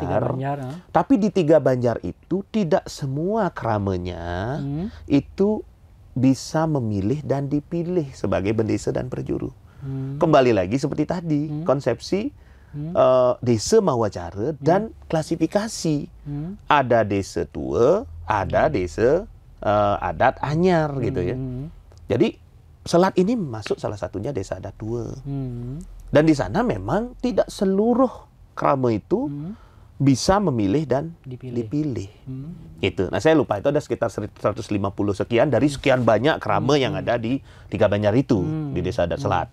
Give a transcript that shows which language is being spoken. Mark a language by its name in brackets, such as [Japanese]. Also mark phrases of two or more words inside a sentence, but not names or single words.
[Indonesian] Tapi di 3 banjar itu tidak semua kramenya itu bisa memilih dan dipilih sebagai bendesa dan perjuru. Kembali lagi seperti tadi, konsepsi desa mawacara dan klasifikasi. Ada desa tua, ada desa adat anyar gitu ya. Jadi Selat ini masuk salah satunya Desa Adat Tua. Dan di sana memang tidak seluruh krama itu bisa memilih dan dipilih. Itu. Nah, saya lupa itu ada sekitar 150 sekian dari sekian banyak krama yang ada di 3 banjar itu di Desa Adat Selat.